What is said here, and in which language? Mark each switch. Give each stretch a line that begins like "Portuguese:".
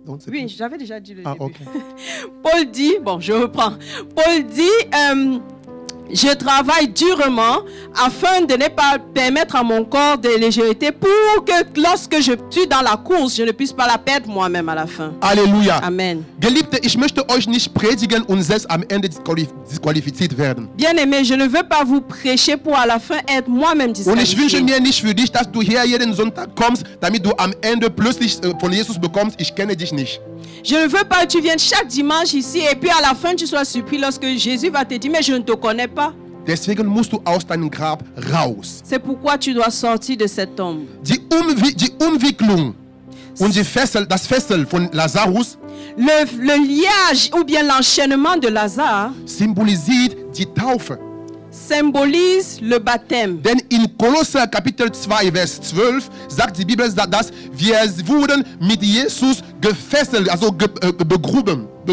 French: Oui, j'avais déjà dit le début. ok. Paul dit, bon, je reprends. Paul dit, je travaille durement afin de ne pas permettre à mon corps de légèreté pour que lorsque je suis dans la course, je ne puisse pas la perdre moi-même à la fin. Halleluja. Amen.
German: Geliebte, ich möchte euch nicht predigen und selbst am Ende disqualifiziert werden.
French: Bien-aimé, je ne veux pas vous prêcher pour à la fin être moi-même
German: Und ich wünsche
French: disqualifié.
German: mir nicht für dich, dass du hier jeden Sonntag kommst, damit du am Ende plötzlich von Jesus bekommst, ich kenne dich nicht.
French: Je ne veux pas que tu viennes chaque dimanche ici et puis à la fin tu sois surpris lorsque Jésus va te dire, mais je ne te connais pas.
German: Deswegen musst du aus deinem Grab raus.
French: C'est pourquoi tu dois sortir de cette tombe.
German: Die Umwicklung und das Fessel von Lazarus
French: Le liage ou bien l'enchaînement de Lazare
German: symbolisiert die Taufe.
French: symbolise le baptême.
German: Denn in Kolosser Kapitel 2, Vers 12 sagt die Bibel, dass wir wurden mit Jesus gefesselt, also begraben.